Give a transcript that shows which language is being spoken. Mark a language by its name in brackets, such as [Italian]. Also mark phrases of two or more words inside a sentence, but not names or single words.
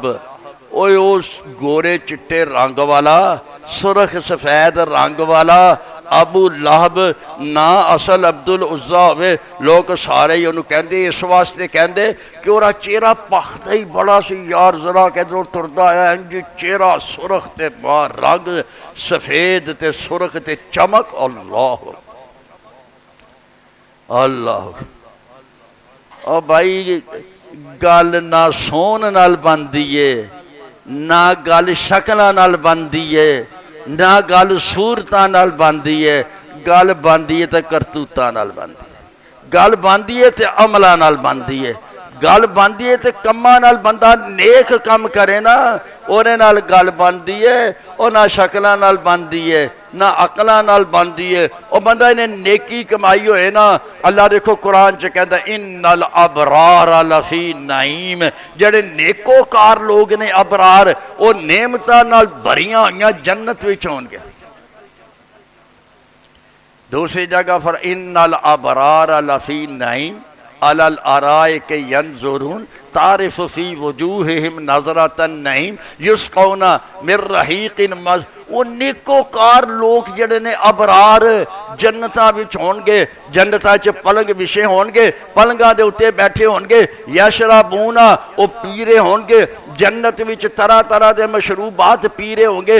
[Punjabi] اوے اس گورے چٹے رنگ والا سرخ سفید رنگ والا ابو لہب نا اصل عبد العزا ہوئے لوگ سارے ہی انہوں کہندے اس واسطے کہندے کہ اورا چہرہ پختہ ہی بڑا سی یار ذرا کہ جو ٹردہ ہے انجی چہرہ سرخ تے بار رنگ سفید تے سرخ تے چمک. اللہ اللہ. اور بھائی گل نہ سون نال بن دیئے ਨਾ ਗੱਲ ਸ਼ਕਲਾਂ ਨਾਲ ਬਣਦੀ ਹੈ, ਨਾ ਗੱਲ ਸੂਰਤਾਂ ਨਾਲ ਬਣਦੀ ਹੈ, ਗੱਲ ਬਣਦੀ ਹੈ ਤਾਂ ਕਰਤੂਤਾਂ ਨਾਲ ਬਣਦੀ ਹੈ, ਗੱਲ ਬਣਦੀ ਹੈ ਤਾਂ ਅਮਲਾਂ ਨਾਲ ਬਣਦੀ ਹੈ, ਗੱਲ ਬਣਦੀ ਹੈ ਤਾਂ ਕੰਮਾਂ ਨਾਲ ਬੰਦਾ ਨੇਕ ਕੰਮ ਕਰੇ ਨਾ ਉਹਦੇ ਨਾਲ ਗੱਲ ਬਣਦੀ ਹੈ। ਉਹ ਨਾ ਸ਼ਕਲਾਂ ਨਾਲ ਬਣਦੀ ਹੈ, ਨਾ ਅਕਲਾਂ ਨਾਲ ਬਣਦੀ ਹੈ। ਉਹ ਬੰਦਾ ਇਹਨੇ ਨੇਕੀ ਕਮਾਈ ਹੋਏ ਨਾ, ਅੱਲਾ ਦੇਖੋ ਕੁਰਾਨ 'ਚ ਕਹਿੰਦਾ [Arabic] إن الأبرار لفي نعيم, [Punjabi] ਜਿਹੜੇ ਨੇਕੋਕਾਰ ਲੋਕ ਨੇ ਅਬਰਾਰ, ਉਹ ਨੇਮਤਾਂ ਨਾਲ ਭਰੀਆਂ ਹੋਈਆਂ ਜੰਨਤ ਵਿੱਚ ਹੋਣਗੇ। [Arabic] दूसरी जगह पर إن الأبرار لفي نعيم على الأرائك ينظرون تعرف في وجوههم نضرة النعيم يسقون من رحيق مز. [Punjabi] ਉਹ ਨੇਕੋਕਾਰ ਲੋਕ ਜਿਹੜੇ ਨੇ ਅਬਰਾਰ ਜੰਨਤਾਂ ਵਿੱਚ ਹੋਣਗੇ, ਜੰਨਤਾਂ 'ਚ ਪਲੰਘ ਵਿਛੇ ਹੋਣਗੇ, ਪਲੰਘਾਂ ਦੇ ਉੱਤੇ ਬੈਠੇ ਹੋਣਗੇ, ਯਸ਼ਰਬੂਨਾ ਉਹ ਪੀ ਰਹੇ ਹੋਣਗੇ, ਜੰਨਤ ਵਿੱਚ [Urdu] طرح طرح کے مشروبات پی رہے ہوں گے.